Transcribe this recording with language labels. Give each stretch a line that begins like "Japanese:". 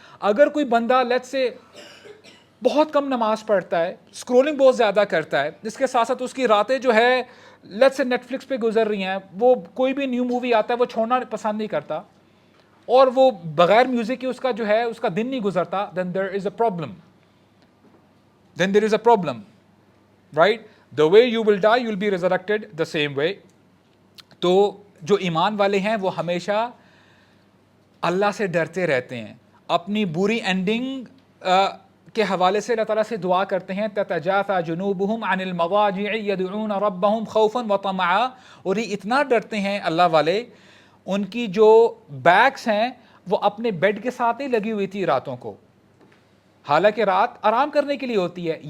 Urdu: اگر کوئی بندہ لیٹس سے بہت کم نماز پڑھتا ہے, اسکرولنگ بہت زیادہ کرتا ہے, اس کے ساتھ ساتھ اس کی راتیں جو ہے لیٹس سے نیٹ فلکس پہ گزر رہی ہیں, وہ کوئی بھی نیو مووی آتا ہے وہ چھوڑنا پسند نہیں کرتا, اور وہ بغیر میوزک کے اس کا جو ہے اس کا دن نہیں گزرتا,
English: then there is a problem. Then there is a problem, right? The way you will die, you will be resurrected the same way.
Urdu: تو جو ایمان والے ہیں وہ ہمیشہ اللہ سے ڈرتے رہتے ہیں, اپنی بری اینڈنگ کے حوالے سے اللہ تعالیٰ سے دعا کرتے ہیں,
Arabic: تتجافى جنوبهم عن المضاجع يدعون ربهم خوفا وطمعا.
Urdu: اور یہ اتنا ڈرتے ہیں اللہ والے, ان کی جو بیکس ہیں وہ اپنے بیڈ کے ساتھ نہیں لگی ہوئی تھی راتوں کو, حالانکہ رات آرام کرنے کے لیے ہوتی ہے.